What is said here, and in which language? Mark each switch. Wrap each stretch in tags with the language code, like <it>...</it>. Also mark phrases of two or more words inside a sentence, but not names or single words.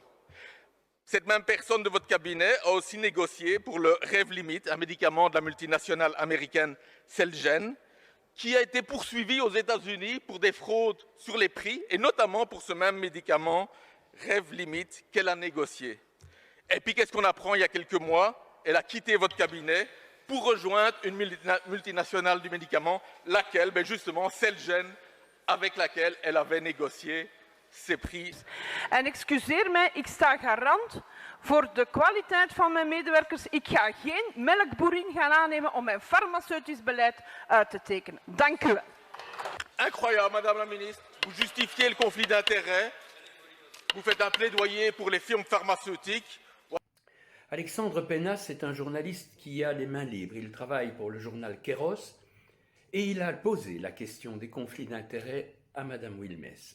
<fr>Cette même personne de votre cabinet a aussi négocié pour le Revlimid, un médicament de la multinationale américaine Celgene, qui a été poursuivi aux États-Unis pour des fraudes sur les prix, et notamment pour ce même médicament Revlimid qu'elle a négocié. Et puis qu'est-ce qu'on apprend il y a quelques mois? Elle a quitté votre cabinet pour rejoindre une multinationale du médicament, laquelle, ben justement, Celgene, avec laquelle elle avait négocié ses prix.</fr> <nl>En excuseer mij, ik sta garant voor de kwaliteit van mijn medewerkers. Ik ga geen melkboerin gaan aannemen om mijn farmaceutisch beleid uit te tekenen. Dank u wel.</nl> <fr>Incroyable, Madame la Ministre. Vous justifiez le conflit d'intérêts. Vous faites un plaidoyer pour les firmes pharmaceutiques. Alexandre Pénas est un journaliste qui a les mains libres. Il travaille pour le journal Kéros et il a posé la question des conflits d'intérêts à Madame Wilmès.</fr>